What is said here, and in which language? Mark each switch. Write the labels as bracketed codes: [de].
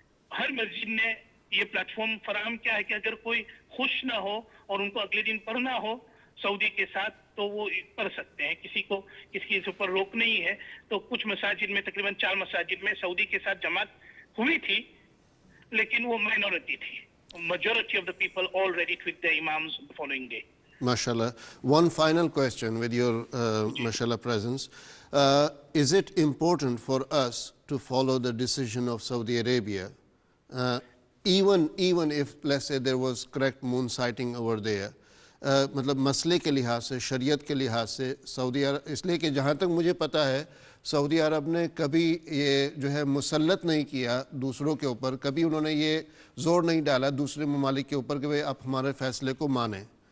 [hi] हर मस्जिद ने ये प्लेटफॉर्म फराहम किया है कि अगर कोई खुश ना हो और उनको अगले दिन पढ़ना हो सऊदी के साथ तो वो पढ़ सकते हैं. किसी के ऊपर रोक नहीं है. तो कुछ मसाजिद में तकरीबन 4 मसाजिद में सऊदी के साथ जमात हुई थी, लेकिन वो माइनॉरिटी थी. [en] Majority of the people already tweaked their imams the following day. MashaAllah. One final question with your MashaAllah presence. Is it important for us to follow the decision of Saudi Arabia, even if, let's say, there was correct moon sighting over there? [hi] मतलब मसले के लिहाज से, शरीयत के लिहाज से Saudi अरब, इसलिए कि जहाँ तक मुझे पता है सऊदी अरब ने कभी ये जो है मुसल्लत नहीं किया दूसरों के ऊपर, कभी उन्होंने ये ज़ोर नहीं डाला दूसरे ममालिक के ऊपर कि भाई आप हमारे फ़ैसले को मानें.